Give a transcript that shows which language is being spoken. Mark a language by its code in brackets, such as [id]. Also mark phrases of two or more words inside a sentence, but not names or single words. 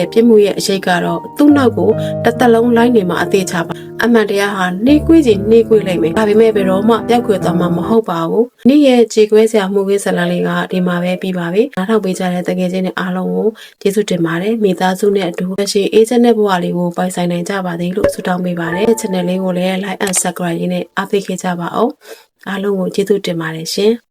[my] ပြစ်မှုရဲ့အရေးကတော့သူ့နောက်ကိုတစ်သက်လုံးလိုက်နေမှာအသေးချပါအမှန်တရားဟာနှေးကွေးခြင်းနှေးကွေးလိမ့်မယ်ဒါပေမဲ့ဘယ်တော့မှပျောက်ကွယ်သွားမှာမဟုတ်ပါဘူးနေ့ရဲ့ကြေကွဲစရာမှုကွေးဇလန်လေးကဒီမှာပဲပြီးပါပြီနားထောင်ပေးကြတဲ့တကယ်ချင်းတွေအားလုံးကိုကျေးဇူးတင်ပါတယ်မိသားစုနဲ့အတူရှိအေးချမ်းတဲ့ဘဝလေးကိုပိုင်ဆိုင်နိုင်ကြပါသေးလို့ဆုတောင်းပေးပါတယ် channel လေးကိုလည်း [en] like and subscribe [my] ရင်းနဲ့အားပေးခဲ့ကြပါအောင်အားလုံးကိုကျေးဇူးတင်ပါတယ်ရှင်